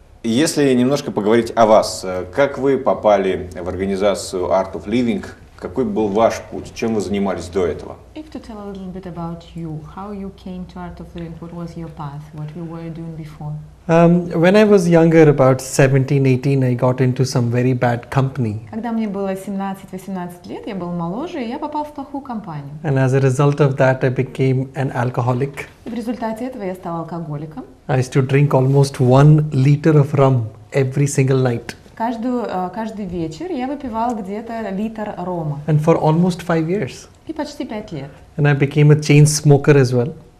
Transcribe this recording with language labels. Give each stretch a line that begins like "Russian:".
Russian: Если немножко поговорить о вас, как вы попали в организацию «Art of Living», какой был ваш путь, чем вы занимались до этого?
English: If to tell a little bit about you, how you came to Art of Living, what was your path, what you were doing before? When I was younger, about 17, 18, I got into some very bad company.
Russian: Когда мне было 17-18 лет, я был моложе, и я попал в плохую компанию.
English: And as a result of that, I became an alcoholic.
Russian: И в результате этого я стал алкоголиком.
English: I used to drink almost 1 liter of rum every single night.
Russian: Каждый вечер я выпивал где-то литр рома.
English: And for almost 5 years.
Russian: И почти 5 лет.
English: And I became a chain smoker as well.